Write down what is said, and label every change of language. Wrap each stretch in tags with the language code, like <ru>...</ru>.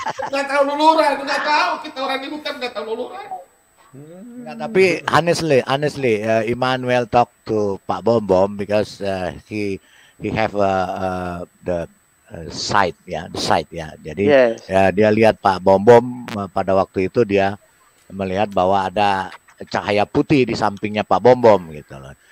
<id>Nggak tahu luluran, nggak tahu. Kita orang ini bukan nggak tahu luluran. Nggak, tapi</id> <en>honestly, Emmanuel talk to Pak Bombom because he have the</en> <id>sight ya, sight ya. Jadi</id> <en>Yes.</en> <id>ya dia lihat Pak Bom Bom pada waktu itu dia melihat bahwa ada cahaya putih di sampingnya Pak Bom Bom gitu loh.</id>